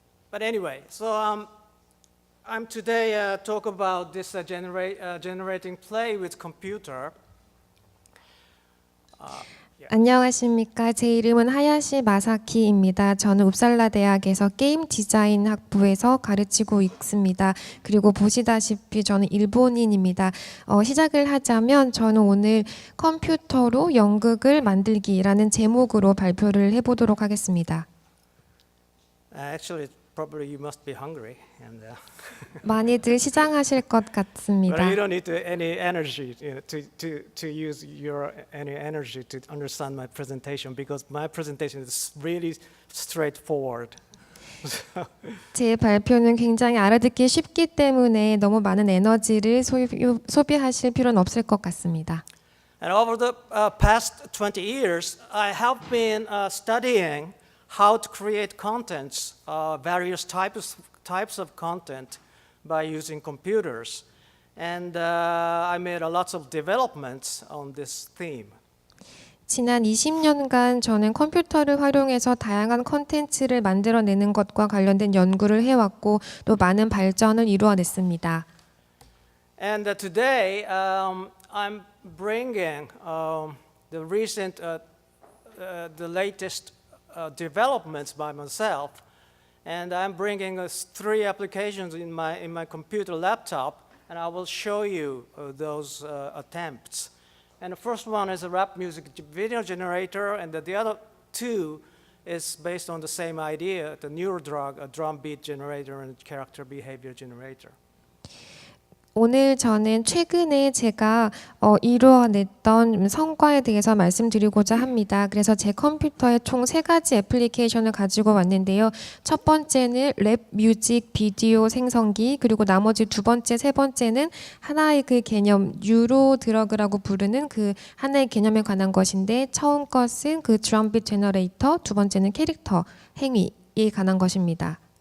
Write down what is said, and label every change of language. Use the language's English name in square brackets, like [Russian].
[English] But anyway, so I'm today talk about this generating play with computer. [Korean] 안녕하십니까. 제 이름은 하야시 마사키입니다. 저는 웁살라 대학에서 게임 디자인 학부에서 가르치고 있습니다. 그리고 보시다시피 저는 일본인입니다. 시작을 하자면 저는 오늘 컴퓨터로 연극을 만들기라는 제목으로 발표를 해보도록 하겠습니다. [English] Actually, probably you must be hungry. And, [Korean] 많이들 시장하실 것 [English] But [Korean] 같습니다. [English] you don't need any energy to use any energy to understand my presentation because my presentation is really straightforward. [Korean] 제 발표는 굉장히 알아듣기 쉽기 때문에 너무 많은 에너지를 소비하실 필요는 없을 것 같습니다. [English] And over the past 20 years, I have been studying how to create contents, various types of content by using computers. And I made a lot of developments on this theme. [Korean] 지난 20년간 저는 컴퓨터를 활용해서 다양한 콘텐츠를 만들어내는 것과 관련된 연구를 해왔고 또 많은 발전을 이루어냈습니다. [English] And today I'm bringing the recent, the latest developments by myself, and I'm bringing three applications in my computer laptop, and I will show you those attempts. And the first one is a rap music video generator, and the other two is based on the same idea, the NeuroDrug, a drum beat generator and character behavior generator. [Korean] 오늘 저는 최근에 제가 이루어냈던 성과에 대해서 말씀드리고자 합니다. 그래서 제 컴퓨터에 총 3가지 애플리케이션을 가지고 왔는데요. 첫 번째는 랩 뮤직 비디오 생성기, 그리고 나머지 두 번째, 세 번째는 하나의 그 개념, 뉴로드러그라고 부르는 그 하나의 개념에 관한 것인데 처음 것은 그 드럼빗 제너레이터, 두 번째는 캐릭터 행위에 관한 것입니다.